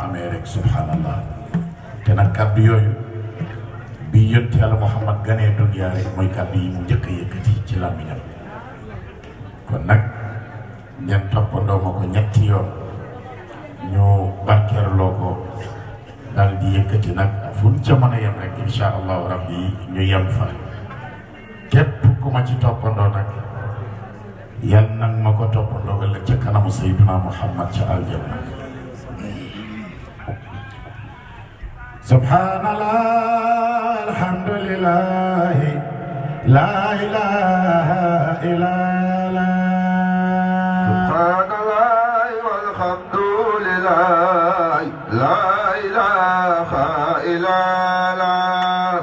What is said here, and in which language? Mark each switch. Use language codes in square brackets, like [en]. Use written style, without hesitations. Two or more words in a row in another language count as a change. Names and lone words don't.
[wo] amee rek subhanallah te nag kàddu yooyu bi yonent Yàlla Muhammad ganee dunya rek mooy kàddu yi mu njëkk a yëkkati ci làmmiñam kon nag ngeen toppandoo ma ko ñetti yoon ñu barkeerloo ko dal di yëkkati nag fu ñu ca mën a yem rek [ar] إن شاء الله ربي [wo] ñu yem fa képp ku ma ci toppandoo nag yal nag ma ko toppandoo ëllëg ca kanamu Sayyidina Muhammad ca aljanna. [ar] سبحان الله الحمد لله لا إله إلا الله. سبحان الله والحمد لله لا إله إلا الله.